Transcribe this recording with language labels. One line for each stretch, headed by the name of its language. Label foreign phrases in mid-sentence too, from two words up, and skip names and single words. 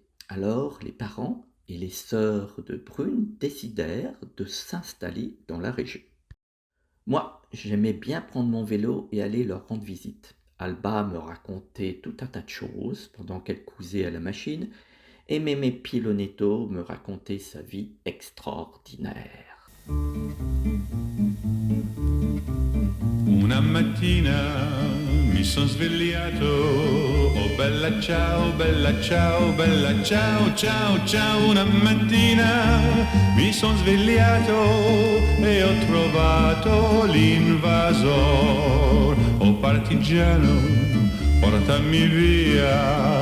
French: Alors les parents et les sœurs de Brune décidèrent de s'installer dans la région. Moi, j'aimais bien prendre mon vélo et aller leur rendre visite. Alba me racontait tout un tas de choses pendant qu'elle cousait à la machine, et Mémé Pilonetto me racontait sa vie extraordinaire.
Italian: Una mattina mi son svegliato, oh bella ciao, bella ciao, bella ciao, ciao, ciao. Una mattina mi son svegliato e ho trovato l'invasor, oh partigiano, portami via.